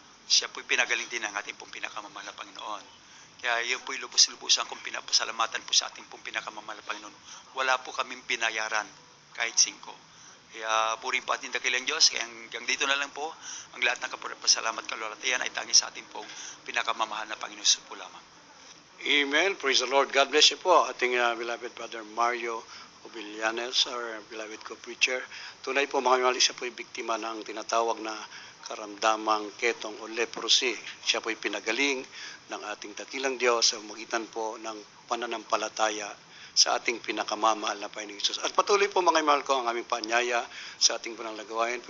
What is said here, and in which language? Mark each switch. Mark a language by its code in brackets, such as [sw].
[tl] Siya po'y pinagaling din ng ating pong pinakamamahal na Panginoon. Kaya yun po'y lubos-lubusan kong pinapasalamatan po sa ating pong pinakamamahal na Panginoon. Wala po kaming binayaran kahit 5. Kaya purihin po ating dakilang Diyos. Kaya hanggang dito na lang po, ang lahat ng kapasalamat kalulatayan ay tanging sa ating pong pinakamamahal na Panginoon po lamang. [en] Amen. Praise the Lord. God bless you po ating beloved brother Mario Obilianes, our beloved co-preacher. [tl] Tunay po mga minamahal, siya po'y biktima ng tinatawag na karamdamang ketong o leprosy. Siya po'y pinagaling ng ating dakilang Diyos sa magitan po ng pananampalataya sa ating pinakamamahal na Panginoong Hesus. At patuloy po mga minamahal ko ang aming paanyaya sa ating pananglagawain.